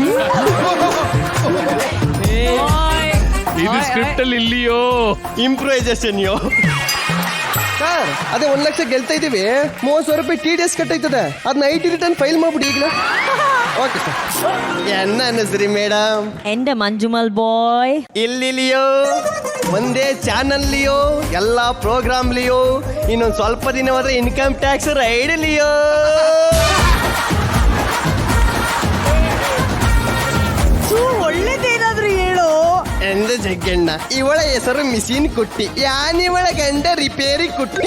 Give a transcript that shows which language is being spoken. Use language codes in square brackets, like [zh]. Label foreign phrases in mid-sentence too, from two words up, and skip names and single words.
[kn] ಇದು ಸ್ಕ್ರಿಪ್ಟ್ ಅಲ್ಲಿ ಇಲ್ಲಿಯೋ ಇಂಪ್ರೂವೈಸೇಷನ್ ಯೋ. ಸರ್ ಅದೇ 1 ಲಕ್ಷ ಗೆಲ್ತಾ ಇದೀವಿ. 30,000 ರೂಪಾಯಿ TDS ಕಟ್ಟಾಯ್ತದೆ. ಅದನ್ನ [en] IT return file [kn] ಮಾಡ್ಬಿಡಿ ಈಗಲೇ. [en] okay sir. [kn] ಎನ್ನ ಅನ್ನಿಸ್ರಿ ಮೇಡಮ್? [ml] എന്റെ മഞ്ജുമൽ ബോയ് [kn] ಇಲ್ಲಿಲಿಯೋ ಒಂದೇ ಚಾನಲ್ಲಿಯೋ ಎಲ್ಲ ಪ್ರೋಗ್ರಾಮ್ಲಿಯೋ ಇನ್ನೊಂದು ಸ್ವಲ್ಪ ದಿನ ಹೋದ್ರೆ [en] income tax [kn] ರೈಡ್ಲಿಯೋ. ಒಳ್ಳೇದೇನಾದ್ರೂ ಹೇಳು. ಎಂದ ಜಗ್ಗಣ್ಣ ಇವಳ ಹೆಸರು ಮಿಸಿನ್ ಕುಟ್ಟಿ, ಯಾನಿವಳ ಗಂಡ ರಿಪೇರಿ ಕುಟ್ಟಿ.